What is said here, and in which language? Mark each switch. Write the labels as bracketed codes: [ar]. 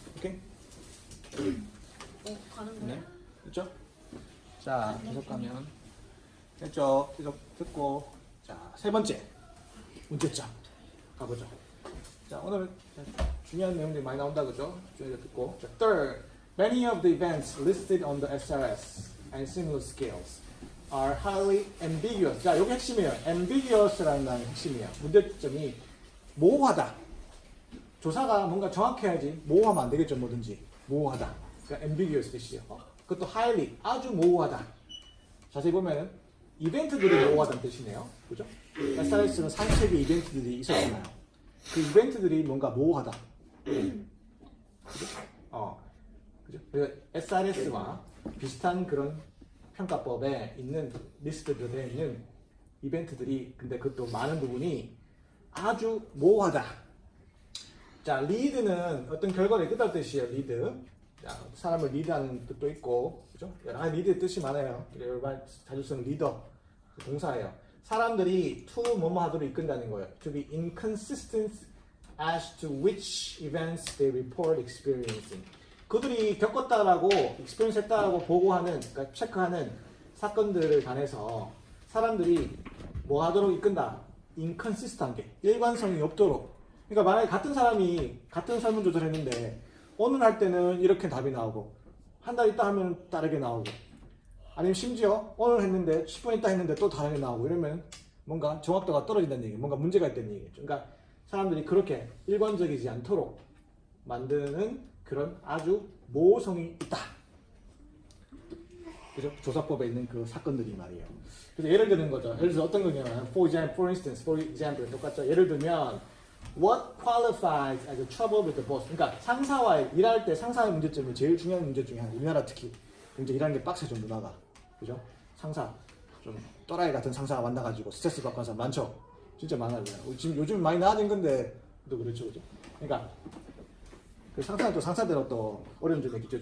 [ko] 오케이? 가는 거야? 네. 됐죠? 자, 계속 가면 됐죠? 계속 듣고 자, 세 번째 문제점 가보죠. 자, 오늘 중요한 내용들이 많이 나온다 그죠? 저희가 듣고. 자, [en] third, many of the events listed on the SRS and similar scales are highly ambiguous. [ko] 자, 이게 핵심이에요. ambiguous라는 단어가 핵심이에요. 문제점이 모호하다. 조사가 뭔가 정확해야지 모호하면 안 되겠죠, 뭐든지. 모호하다. 그러니까 ambiguous 뜻이에요. 그것도 highly, 아주 모호하다. 자세히 보면은 이벤트들이 모호하다는 뜻이네요. 그죠? SRS는 산책의 이벤트들이 있었잖아요. 그 이벤트들이 뭔가 모호하다. 그죠? 그죠? 그래서 SRS와 비슷한 그런 평가법에 있는 리스트로 되어 있는 이벤트들이 근데 그것도 많은 부분이 아주 모호하다. 자, lead는 어떤 결과를 이끌다는 뜻이에요. lead. 자, 사람을 리드하는 뜻도 있고, 그죠? 여러 가지 리드의 뜻이 많아요. 여러 자주 쓰는 리더 동사예요. 사람들이 to 뭐뭐 하도록 이끈다는 거예요. [en] To be inconsistent as to which events they report experiencing. [ko] 그들이 겪었다라고, experience 했다라고 보고하는, 그러니까 체크하는 사건들을 관해서 사람들이 뭐 하도록 이끈다? inconsistent하게, 일관성이 없도록. 그러니까 만약에 같은 사람이 같은 설문조사를 했는데 오늘 할 때는 이렇게 답이 나오고 한 달 있다 하면 다르게 나오고 아니면 심지어 오늘 했는데 10분 있다 했는데 또 다르게 나오고 이러면 뭔가 정확도가 떨어진다는 얘기, 뭔가 문제가 있다는 얘기죠. 그러니까 사람들이 그렇게 일관적이지 않도록 만드는 그런 아주 모성이 있다. 그죠? 조사법에 있는 그 사건들이 말이에요. 그래서 예를 드는 거죠. 예를 들어서 어떤 거냐면 [en] for example [ko] 똑같죠. 예를 들면 [en] what qualifies as a trouble with the boss. [ko] 그러니까 상사와의 일할 때 상사의 문제점이 제일 중요한 문제 중에 하나. 우리나라 특히 굉장히 일하는 게 빡세죠, 문화가. 그죠? 상사 좀 또라이 같은 상사가 만나가지고 스트레스 받고 하는 사람 많죠. 진짜 많아요. 지금 요즘 많이 나아진 건데 또 그렇죠, 그죠? 그러니까 그 상사는 또 상사대로 또 어려운 점이 있겠죠.